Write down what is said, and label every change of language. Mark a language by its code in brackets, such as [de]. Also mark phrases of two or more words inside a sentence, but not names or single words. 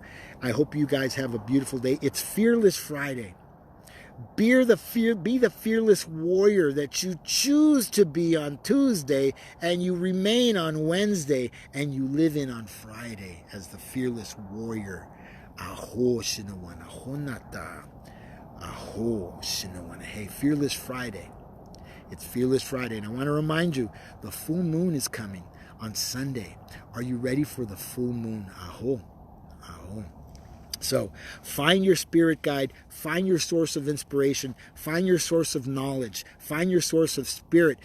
[en] I hope you guys have a beautiful day. It's Fearless Friday. Be the fearless warrior that you choose to be on Tuesday, and you remain on Wednesday, and you live in on Friday as the fearless warrior. Aho Shinawana. Honata. Aho Shinawana. Hey, Fearless Friday. It's Fearless Friday, and I want to remind you, the full moon is coming on Sunday. Are you ready for the full moon? Aho. Aho. So find your spirit guide, find your source of inspiration, find your source of knowledge, find your source of spirit.